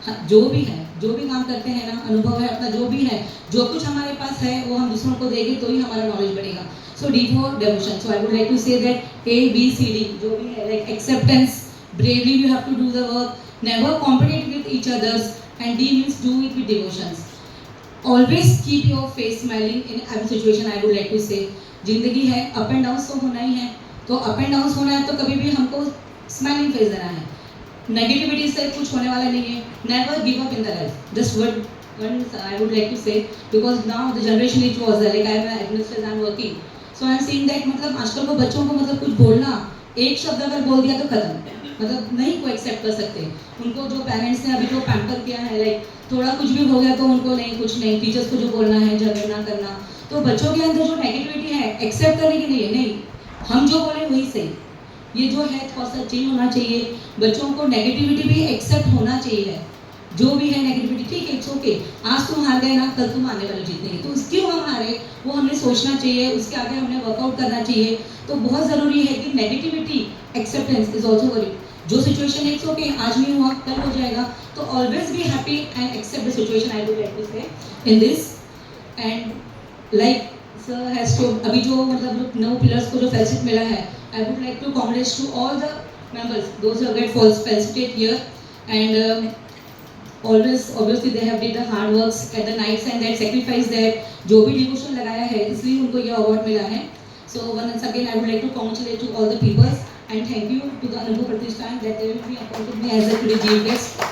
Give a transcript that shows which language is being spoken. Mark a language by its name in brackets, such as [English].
[Hindi] जो भी काम करते हैं ना, अनुभव है अपना, जो भी है, जो कुछ हमारे पास है वो हम दूसरों को देंगे तो ही हमारा नॉलेज बढ़ेगा. [English] So D for devotion. So I would like to say that ABCD [Hindi] जो भी है, [English] Like acceptance, bravely, you have to do the work, never compete with each others, and D means do it with devotions. Always keep your face smiling in every situation. I would like to say, [Hindi] जिंदगी है, up and down तो होना ही है, तो up and down होना है तो कभी भी हमको स्माइलिंग फेस देना है. नेगेटिविटी से कुछ होने वाला नहीं है. [English] Never give up in the life. Just one I would like to say, because now the generation which was there, like I am an administrator, I am working, so I am seeing that [Hindi] मतलब आजकल को बच्चों को मतलब कुछ बोलना, एक शब्द अगर बोल दिया तो खत्म, मतलब नहीं को एक्सेप्ट कर सकते. उनको जो पेरेंट्स ने अभी जो पैम्पर किया है, लाइक थोड़ा कुछ भी हो गया तो उनको नहीं, कुछ नहीं, टीचर्स को जो बोलना है, झगड़ना करना, तो बच्चों के अंदर जो नेगेटिविटी है एक्सेप्ट करने की नहीं है. नहीं, हम जो बोले वही सही. ये जो है थोड़ा सा चेंज होना चाहिए. बच्चों को नेगेटिविटी भी एक्सेप्ट होना चाहिए. जो भी है नेगेटिविटी, ठीक है, [English] It's okay. [Hindi] आज तुम हार गए ना, कल तुम आने वाले जीतेंगे, तो क्यों हम हारे वो हमें सोचना चाहिए. उसके आगे हमने वर्कआउट करना चाहिए. तो बहुत ज़रूरी है कि [English] Negativity acceptance is also very. जो situation है it's okay, [Hindi] आज नहीं हुआ कल हो जाएगा, [English] तो always be happy and accept the situation. I would like to say in this. And like sir has to, [Hindi] अभी जो मतलब 9 पिलर्स को जो फेलिसिट मिला है, [English] I would like to congrats to all the members those who get felicitated here. And always obviously they have did the hard works at the nights and that sacrifice that [Hindi] जो भी devotion लगाया है, इसलिए उनको ये award मिला है. [English] So once again I would like to congratulate to all the people and thank you to the Anubhav Pratishthan that they will be appointed me as a today chief guest.